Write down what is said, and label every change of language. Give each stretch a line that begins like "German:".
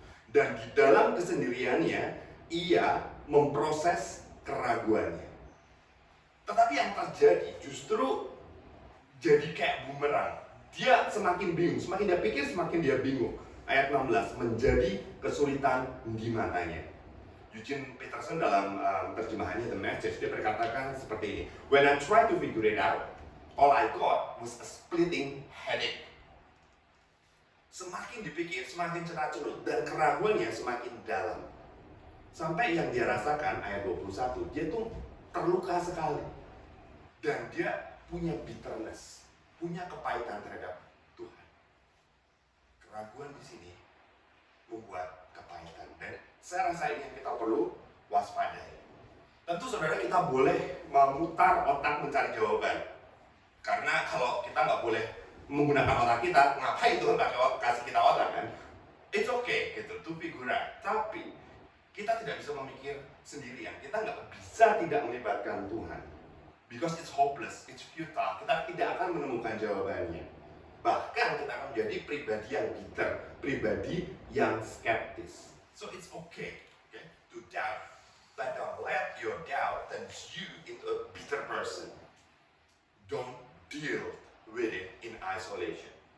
Indonesian: Dan di dalam kesendiriannya, ia memproses keraguannya. Tetapi yang terjadi justru jadi kayak bumerang. Dia semakin bingung, semakin dia pikir semakin dia bingung. Ayat 16, menjadi kesulitan di matanya. Eugene Peterson dalam terjemahannya The Message, dia berkatakan seperti ini.
English: When I tried to figure it out, all I got was a splitting headache.
Indonesian: Semakin dipikir, semakin cenat-cenut, dan keraguannya semakin dalam. Sampai yang dia rasakan, ayat 21, dia tuh terluka sekali. Dan dia punya bitterness, punya kepahitan terhadap Tuhan. Keraguan di sini membuat kepahitan. Dan saya rasa ini yang kita perlu waspadai. Tentu saudara, kita boleh memutar otak mencari jawaban. Karena kalau kita nggak boleh menggunakan otak kita, ngapain Tuhan kasih kita otak kan?
English: It's okay gitu, to figure out.
Indonesian: Tapi kita tidak bisa memikir sendirian. Kita nggak bisa tidak melibatkan Tuhan.
English: Because it's hopeless, it's futile.
Indonesian: Kita tidak akan menemukan jawabannya. Bahkan kita akan menjadi pribadi yang bitter, pribadi yang skeptis.
English: So it's okay to doubt. But don't let your doubt turn you into a bitter person. Don't deal with it in isolation.